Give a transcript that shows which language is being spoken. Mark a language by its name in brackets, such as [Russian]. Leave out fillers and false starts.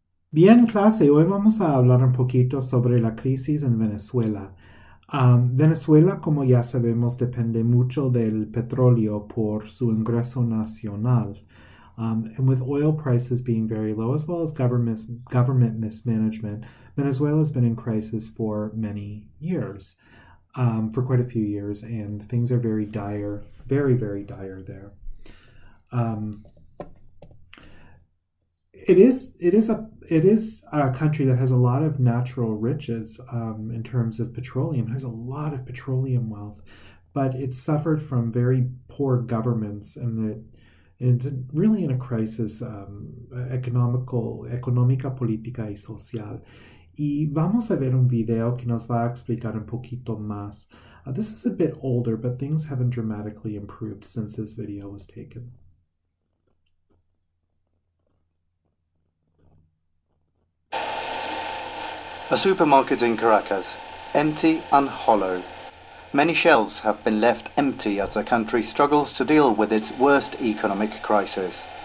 [Spanish] Bien, clase, hoy vamos a hablar un poquito sobre la crisis en Venezuela. Venezuela, como ya sabemos, depende mucho del petróleo por su ingreso nacional. [English] And with oil prices being very low, as well as government mismanagement, Venezuela has been in crisis for many years, for quite a few years, and things are very dire, very, very dire there. Um, it is a country that has a lot of natural riches in terms of petroleum. It has a lot of petroleum wealth, but it's suffered from very poor governments, and it's really in a crisis [Spanish] económica, política y social. Y vamos a ver un video que nos va a explicar un poquito más. [English] This is a bit older, but things haven't dramatically improved since this video was taken. A supermarket in Caracas, empty and hollow. Many shelves have been left empty as the country struggles to deal with its worst economic crisis.